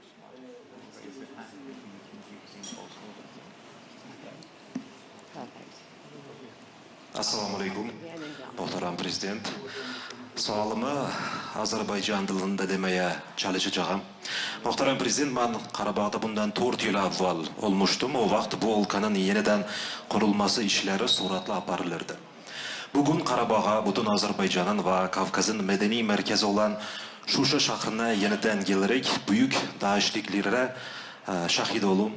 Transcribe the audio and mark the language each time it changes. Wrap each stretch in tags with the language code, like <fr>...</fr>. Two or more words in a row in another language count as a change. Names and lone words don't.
<ar>السلام عليكم,</ar> <az>muhtaram prezident. Sualımı Azərbaycan dilində deməyə çalışacağım. Muhtaram prezident,</az> <tr>ben Qarabağda bundan 4 yıl avval olmuştum. O vaxt bu ülkenin yeniden kurulması işleri suratla aparılırdı. Bugün Qarabağ'a, bütün Azərbaycanın ve Kafkas'ın medeni merkezi olan Şuşa şahrına yeniden gelerek büyük değişikliklere şahit olun.</tr>